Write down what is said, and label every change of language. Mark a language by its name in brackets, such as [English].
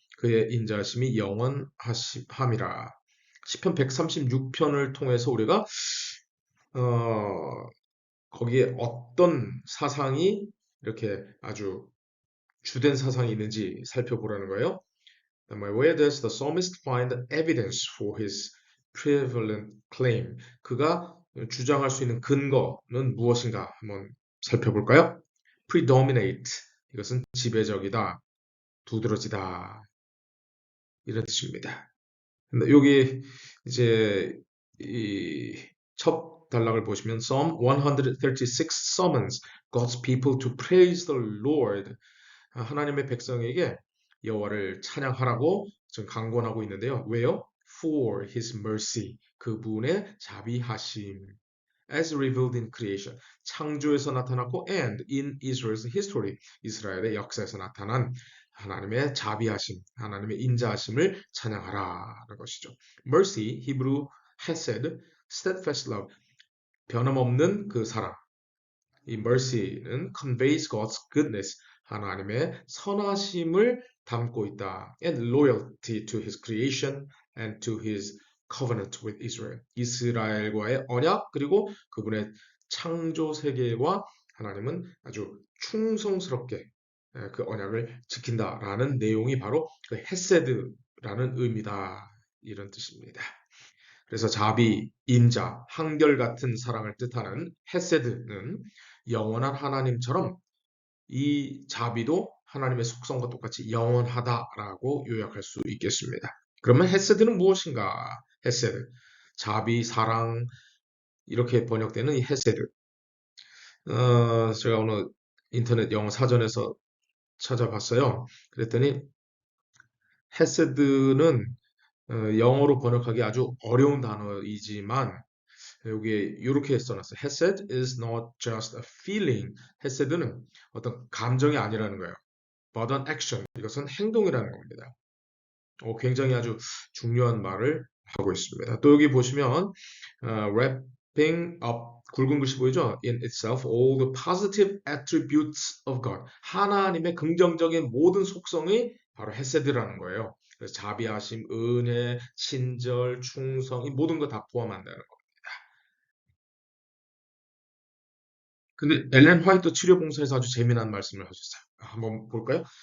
[Korean] 그의 인자하심이 영원함이라. 시편 136편을 통해서 우리가 어, 거기에 어떤 사상이 이렇게 아주 주된 사상이 있는지 살펴보라는 거예요. [English] Where does the psalmist find evidence for his prevalent claim? [Korean] 그가 주장할 수 있는 근거는 무엇인가 한번 살펴볼까요? [English] Predominate. [Korean] 이것은 지배적이다, 두드러지다 이런 뜻입니다. 근데 여기 이제 이 첫 단락을 보시면 [English] Psalm 136 summons God's people to praise the Lord. [Korean] 하나님의 백성에게 여호와를 찬양하라고 지금 강권하고 있는데요. 왜요? [English] For his mercy. [Korean] 그분의 자비하심. [English] As revealed in creation. [Korean] 창조에서 나타났고 [English] and in Israel's history. [Korean] 이스라엘의 역사에서 나타난 하나님의 자비하심, 하나님의 인자하심을 찬양하라는 것이죠. Mercy, 히브리 hesed, [English] steadfast love, [Korean] 변함없는 그 사랑. 이 mercy는 [English] conveys God's goodness, [Korean] 하나님의 선하심을 담고 있다. [English] And loyalty to his creation and to his covenant with Israel. [Korean] 이스라엘과의 언약 그리고 그분의 창조 세계와 하나님은 아주 충성스럽게 그 언약을 지킨다라는 내용이 바로 그 헤세드라는 의미다. 이런 뜻입니다. 그래서 자비, 인자, 한결같은 사랑을 뜻하는 헤세드는 영원한 하나님처럼 이 자비도 하나님의 속성과 똑같이 영원하다라고 요약할 수 있겠습니다. 그러면 헤세드는 무엇인가? 헤세드, 자비, 사랑 이렇게 번역되는 이 헤세드. 제가 오늘 인터넷 영어 사전에서 찾아봤어요. 그랬더니 헤세드는 영어로 번역하기 아주 어려운 단어이지만 여기에 이렇게 써놨어요. [English] Hesed is not just a feeling. [Korean] 헤세드는 어떤 감정이 아니라는 거예요. [English] But an action. [Korean] 이것은 행동이라는 겁니다. 굉장히 아주 중요한 말을 하고 있습니다. 또 여기 보시면 [English] wrapping up [Korean] 굵은 글씨 보이죠? [English] In itself all the positive attributes of God. [Korean] 하나님의 긍정적인 모든 속성이 바로 헤세드라는 거예요. 그래서 자비하심, 은혜, 친절, 충성 이 모든 거 다 포함한다는 거. 근데 엘렌 화이트 치료봉사에서 아주 재미난 말씀을 하셨어요. 한번 볼까요?